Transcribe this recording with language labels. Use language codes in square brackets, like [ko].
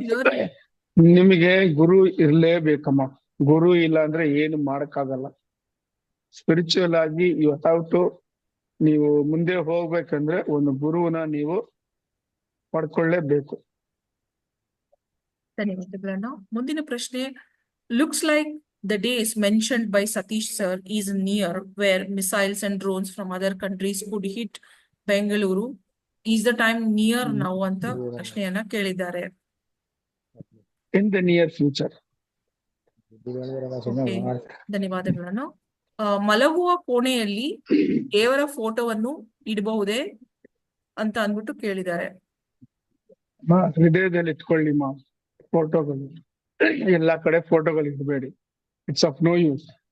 [en] clear? [kn] ನಿಮಗೆ ಗುರು ಇರ್ಲೇಬೇಕಮ್ಮ. ಗುರು ಇಲ್ಲ ಅಂದ್ರೆ ಏನು ಮಾಡಕ್ಕಾಗಲ್ಲ. ಸ್ಪಿರಿಚುವಲ್ ಆಗಿ [en] you have to, [kn] ನೀವು ಮುಂದೆ ಹೋಗ್ಬೇಕಂದ್ರೆ ಒಂದು ಗುರುವನ್ನ ನೀವು ಪಡ್ಕೊಳ್ಳೇಬೇಕು. ಧನ್ಯವಾದಗಳಣ್ಣ. ಮುಂದಿನ ಪ್ರಶ್ನೆ, [en] Looks like the days mentioned by Satish sir is near where missiles and drones from other countries could hit Bengaluru. Is the time near now [kn] ಅಂತ ಪ್ರಶ್ನೆಯನ್ನ ಕೇಳಿದ್ದಾರೆ. [en] In the near future. [kn] Okay, ಧನ್ಯವಾದಗಳನ್ನು. ಮಲಗುವ ಕೋಣೆಯಲ್ಲಿ ದೇವರ ಫೋಟೋವನ್ನು ಇಡಬಹುದೇ ಅಂತ ಅಂದ್ಬಿಟ್ಟು ಕೇಳಿದ್ದಾರೆ. ಹೃದಯದಲ್ಲಿ ಇಟ್ಕೊಳ್ಳಿ ಫೋಟೋಗಳು. ಎಲ್ಲಾ ಕಡೆ ಫೋಟೋಗಳು ಇಡಬೇಡಿ. [en] It's of no use.